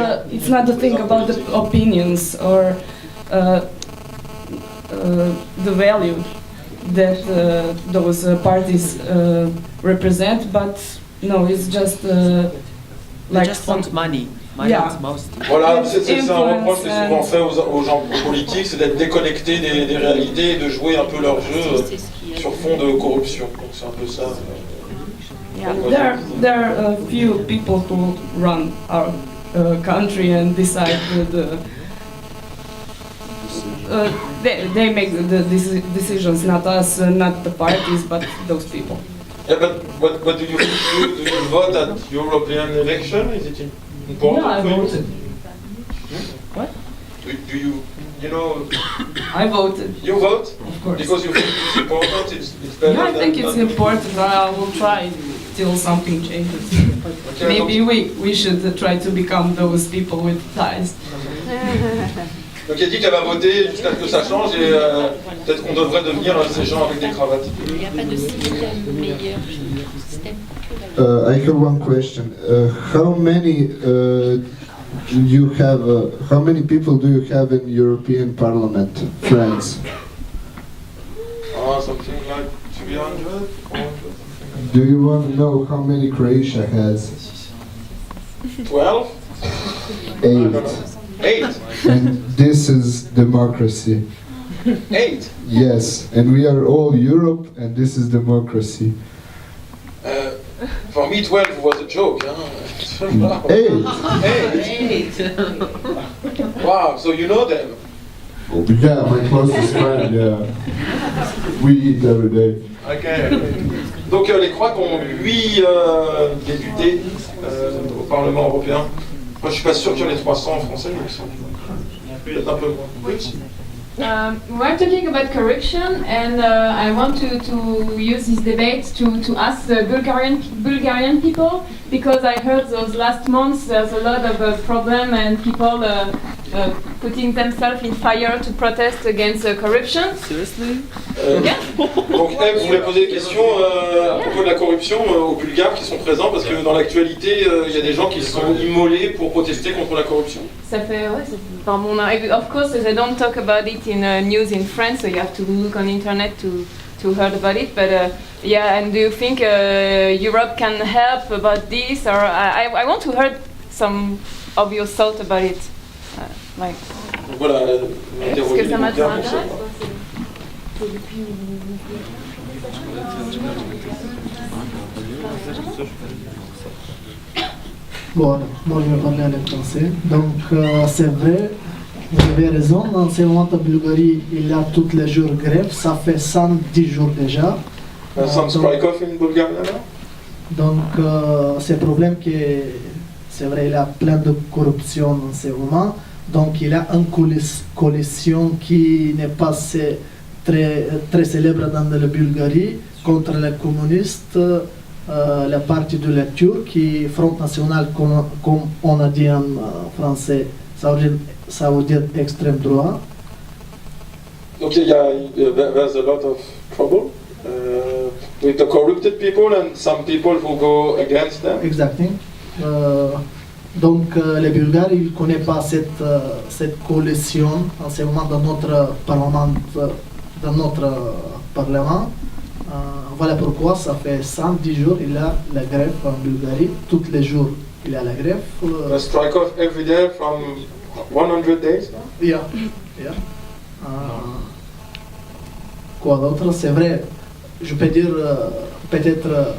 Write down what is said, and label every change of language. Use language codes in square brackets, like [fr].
[en] It's not the thing about the opinions or the value that those parties represent, but no, it's just they just want money. Yeah. [fr] Voilà, c'est un reproche qui est souvent fait aux gens politiques, c'est d'être déconnectés des réalités et de jouer un peu leur jeu sur fond de corruption. Donc c'est un peu ça. [en] Yeah. There are a few people who run our country and decide they make the decisions, not us, not the parties, but those people. Yeah, but what do you do? You vote at European election? Is it important? Yeah, I for you? voted. What? Do you know? I voted. You vote? Of course. Because you think it's important. It's better. Yeah, I think it's important. I will try till something changes. Okay, Maybe we should try to become those people with ties. [fr] Donc il a dit qu'elle va voter jusqu'à ce que ça change et peut-être qu'on devrait devenir ces gens avec des cravates. Il n'y a pas de système meilleur système. [en] I have one question. How many how many people do you have in European Parliament, friends? Something like 300, 400. Do you want to know how many Croatia has? 12? 8. And this is democracy. 8? Yes, and we are all Europe, and this is democracy. For me, 12 was a joke. Huh? 8. Wow, so you know them? Yeah, my closest friend, yeah. We eat every day. Ok. [fr] Donc les Croates ont 8 députés au Parlement européen. Moi je suis pas sûr qu'il y en ait 300 en français, mais peut-être un peu moins. [en] We're talking about corruption, and I want to use this debate to ask the Bulgarian people, because I heard those last months there's a lot of problem and people putting themselves in fire to protest against corruption. Seriously? [fr] Donc Eve, vous voulez poser des questions à propos de la corruption aux Bulgares qui sont présents, parce que dans l'actualité il y a des gens qui sont immolés pour protester contre la corruption. Ça fait, ouais, enfin, bon, [en] of course they don't talk about it in news in France, so you have to look on internet to hear about it. But yeah, and do you think Europe can help about this? Or I want to hear some of your thoughts about it. Like. [fr] Voilà. Est-ce que ça m'intéresse? Bon, moi je vais parler en français. Donc c'est vrai, vous avez raison, dans ce moment en Bulgarie, il y a tous les jours grève, ça fait 110 jours déjà. [en] Some strike-off in Bulgaria now? [fr] Donc c'est un problème que, c'est vrai, il y a plein de corruption en ce moment. Donc il y a une coalition qui n'est pas très célèbre dans la Bulgarie contre les communistes. La partie de lecture qui est Front National, comme on a dit en français, ça veut dire extrême droit. [en] Donc there's a lot of trouble with the corrupted people and some people who go against them. [fr] Exactement. Donc les Bulgares, ils ne connaissent pas cette coalition en ce moment dans notre parlement. Voilà pourquoi ça fait 110 jours il y a la grève en Bulgarie. Tous les jours il y a la grève. [en] A strike off every day from 100 days? Yeah. [fr] Quoi d'autre? C'est vrai, je peux dire peut-être